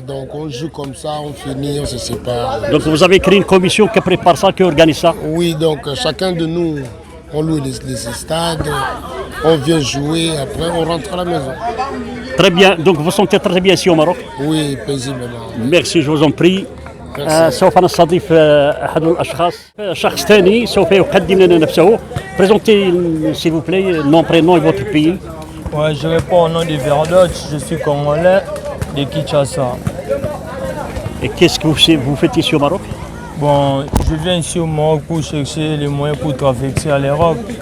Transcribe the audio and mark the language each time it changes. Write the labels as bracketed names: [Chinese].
[French] Donc on joue comme ça, on finit, on se sépare. Donc vous avez créé une commission qui prépare ça, qui organise ça? Oui, donc chacun de nous, on loue les stades, on vient jouer, après on rentre à la maison. Très bien, donc vous sentez très bien ici au Maroc? Oui, paisiblement. Merci, je vous en prie. [Arabic] سوف نستضيف أحد الأشخاص، شخص ثاني سوف يقدم لنا نفسه. [French] Présentez, s'il vous plaît, nom, prénom et votre pays. Ouais, je réponds au nom de Verdoch, je suis congolais de Kinshasa. Et qu'est-ce que vous faites ici au Maroc? Bon, je viens ici au Maroc pour chercher les moyens pour traverser à l'Europe.